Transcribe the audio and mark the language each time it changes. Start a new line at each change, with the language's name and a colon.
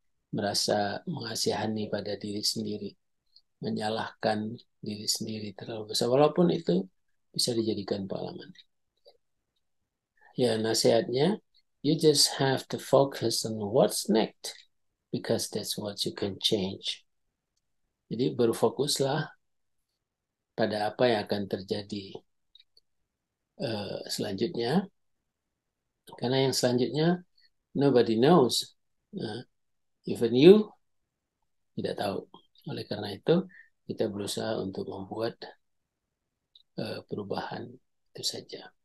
Indonesian: Merasa mengasihani pada diri sendiri, menyalahkan diri sendiri terlalu besar, walaupun itu bisa dijadikan pengalaman. Ya, nasihatnya,
English: you just have to focus on what's next because that's what you can change.
Indonesian: Jadi berfokuslah pada apa yang akan terjadi selanjutnya, karena yang selanjutnya
English: nobody knows, even you
Indonesian: tidak tahu. Oleh karena itu kita berusaha untuk membuat perubahan itu saja.